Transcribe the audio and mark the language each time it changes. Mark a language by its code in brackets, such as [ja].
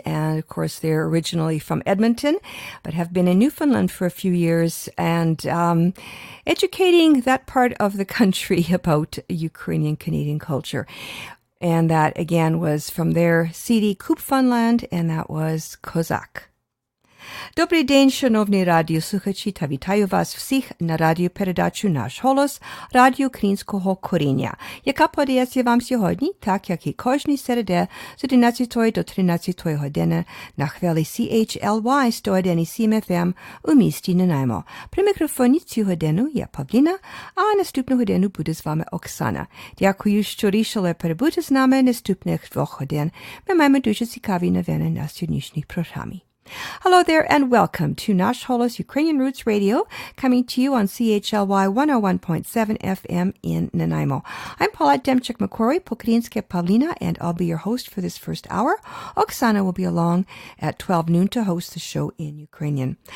[en] And of course, they're originally from Edmonton, but have been in Newfoundland for a few years and educating that part of the country about Ukrainian Canadian culture. And that, again, was from their CD Coop Funland, and that was Kozak. [uk] Добрий день, шановні радіослухачі, та вітаю вас всіх на радіопередачу «Наш Холос» радіо українського коріння, яка подається вам сьогодні, так як і кожній середи з 11 до 13 години на хвилі CHLY 101,7 FM у місті Nanaimo. При мікрофоні цю годину я Павліна, а наступну годину буде з вами Оксана. Дякую, що рішили перебути з нами наступних 2 годин. Ми маємо дуже цікаві новини на сьогоднішній програмі. [en] Hello there and welcome to Nash Holos Ukrainian Roots Radio, coming to you on CHLY 101.7 FM in Nanaimo. I'm Paulette Demchik-McQuarrie, po-ukrainske Pavlina, and I'll be your host for this first hour. Oksana will be along at 12 noon to host the show in Ukrainian.